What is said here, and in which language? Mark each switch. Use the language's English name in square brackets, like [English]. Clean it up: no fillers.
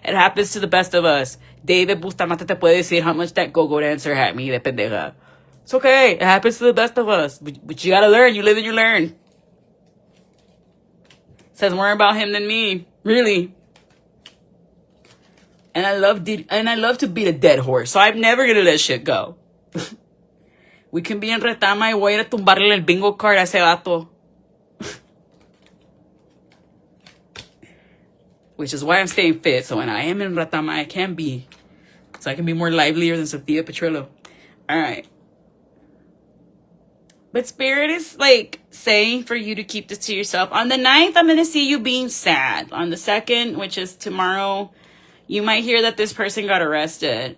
[English] It happens to the best of us. David Bustamante [Spanish] te puede decir [English] how much that go-go dancer had me [Spanish] de pendeja. [English] It's okay. It happens to the best of us. But you gotta learn. You live and you learn. Says more about him than me, really. And I love to beat a dead horse, so I'm never gonna let shit go. We can be [Spanish] en retama y voy a ir a tumbarle el bingo card a ese vato. [English] Which is why I'm staying fit, so when I am in retama, I can be. So I can be more livelier than Sophia Petrillo. All right. But Spirit is like saying for you to keep this to yourself. On the 9th, I'm going to see you being sad. On the 2nd, which is tomorrow, you might hear that this person got arrested.